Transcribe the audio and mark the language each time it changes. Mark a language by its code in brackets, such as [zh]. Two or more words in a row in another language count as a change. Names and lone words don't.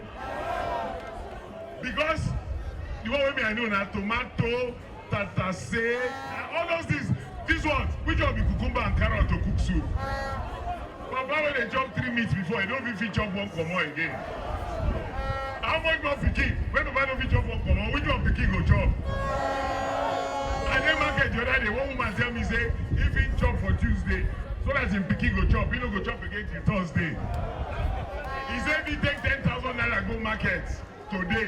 [pcm] Because the one way I know now tomato, tatase, all those things. This one, which one be cucumber and carrot to cook soup? But why when they chop 3 meats before, you don't even chop one common again? How much more pikin? When the man don't chop one common, which one pikin go chop? I didn't market the other day. One woman tell me, say, if he chop for Tuesday, So that him pikin go chop, he no go chop again till Thursday. He said he take 10,000 naira go market today.